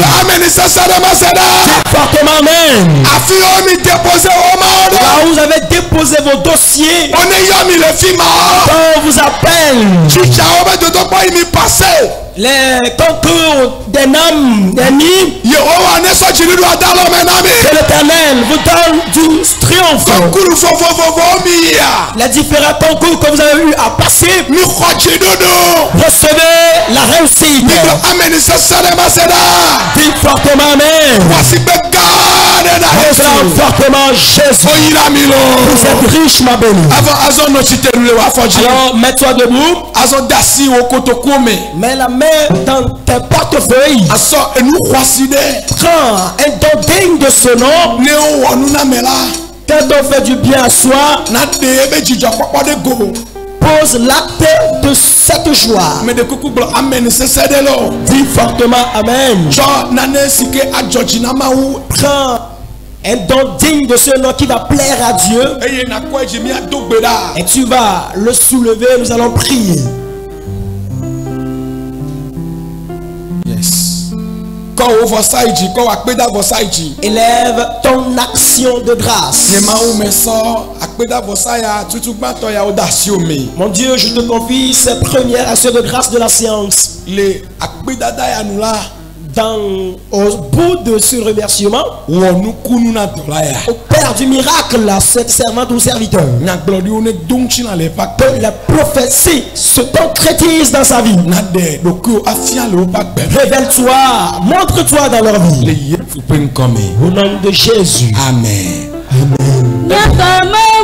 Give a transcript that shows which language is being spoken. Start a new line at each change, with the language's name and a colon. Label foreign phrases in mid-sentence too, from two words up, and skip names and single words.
French: Fortement amen. Là où vous avez déposé vos dossiers, on vous appelle. Les concours des âmes ennemies.
Ewe: Yehowa ne sɔ dzini do adalɔ mɛ na mi.
French: Que l'Éternel vous donne du triomphe.
Ewe: Kɔnkuru vovovovo mi ya.
French: Les différents concours que vous avez eu à passer.
Ewe: Mi xɔ dzidodo.
French: Recevez la réussite.
Ewe: Mi do ameni sese ɖe ma se ɖa.
French: Dites fortement amen.
Ewe: Wɔsi gbe gã ɖe na
French: Acclame Yesu. fortement Jésus.
Ewe: Oyira mi
French: Vous
Ewe: lo.
French: êtes riche, ma bénie.
Ewe: Avant azɔ nɔ tsitenu le wa fɔ dzi.
French: Alors, mets-toi debout.
Ewe: Azɔ dasi wo kotoku me.
French: Mets la main dans tes portefeuilles.
Ewe: Asɔ enu xɔasi ɖe.
French: Prends un don digne de ce nom.
Ewe: Ne wowɔ nu na me la.
French: Quand on fait du bien à soi,
Ewe: Na ɖe ebe dzidzɔkpɔkpɔ ɖe go.
French: pose l'acte de cette joie.
Ewe: Me de kuku gblɔ ameni sese ɖe lo.
French: Dis fortement amen.
Ewe: Tsɔ nane si ke adzɔ dzi na Mawu.
French: Prends un don digne de ce nom qui va plaire à Dieu.
Ewe: Eye nakɔ edzi miado gbe ɖa.
French: Et tu vas le soulever, nous allons prier. Yes.
Ewe: Kɔ wo vɔsa yi dzi, kɔ wo akpeda vɔsa yi dzi.
French: Élève ton action de grâce.
Ewe: Nye Mawu me sɔ akpeda vɔsa ya tutu gbãtɔ ya wo da asi o me.
French: Mon Dieu, je te confie cette première action de grâce de la séance.
Ewe: Le akpedada ya nu la.
French: Au bout de ce remerciement,
Ewe: Wɔ nukunu na dɔ la ya.
French: au Père du miracle, cette servante ou serviteur,
Ewe: Nyagblɔɖiwo ne do ŋuti na le eƒe
French: que
Ewe: akpe.
French: la prophétie se concrétise dans sa vie.
Ewe: Na ɖe ɖokuiwo afia le woƒe agbe.
French: Révèle-toi, montre-toi dans leur Le vie.
Ewe: Yesu ƒe ŋkɔ me.
French: Au nom de Jésus. Amen.
Ewe: Nyatama